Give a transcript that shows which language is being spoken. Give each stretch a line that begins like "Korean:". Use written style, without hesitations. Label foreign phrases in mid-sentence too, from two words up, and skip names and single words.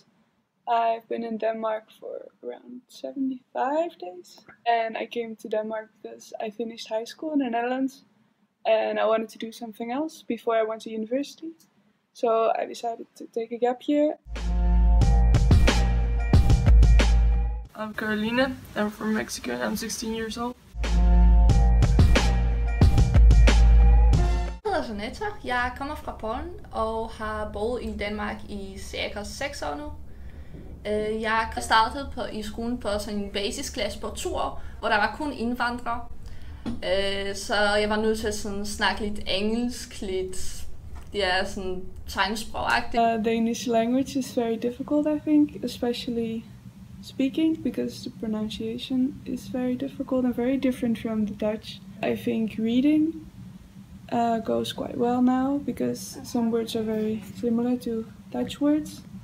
English: I've been in Denmark for around 75 days, and I came to Denmark because I finished high school in the Netherlands and I wanted to do something else before I went to university. So I decided to take a gap year. I'm Carolina. I'm from Mexico and I'm 16 years old.
Danish: Jeg hedder Jeanette. Jeg kommer fra Polen og har boet i Danmark i cirka 6 år nu. Jeg startede i skolen på sådan en basisklasse på 2 år, hvor der var kun indvandrere. Så jeg var nødt til at sådan snakke lidt engelsk, lidt sådan tegnsprogagtigt.
English: Danish language is very difficult, I think, especially speaking, because the pronunciation is very difficult and very different from the Dutch. I think reading goes quite well now, because some words are very similar to Dutch words.